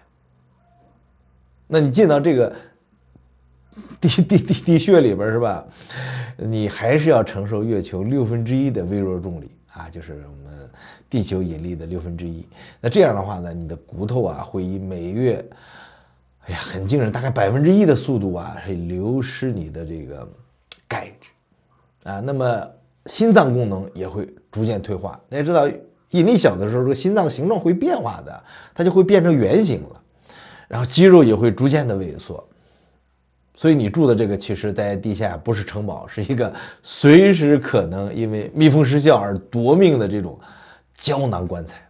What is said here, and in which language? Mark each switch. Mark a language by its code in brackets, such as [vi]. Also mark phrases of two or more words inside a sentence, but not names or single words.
[zh] 那你进到這個地穴裡邊是吧？你還是要承受月球1/6的微弱重力啊，就是我們地球引力的1/6。那這樣的話呢，你的骨頭啊會以每月，哎呀，很驚人，大概1%的速度啊，会流失你的这個鈣質啊。那麼心臟功能也會逐漸退化。大家知道，引力小的時候，這個心臟的形狀會變化的，它就會變成圓形了，然後肌肉也會逐漸的萎縮。所以你住的這個其實在地下不是城堡，是一個隨時可能因為密封失效而奪命的這種膠囊棺材。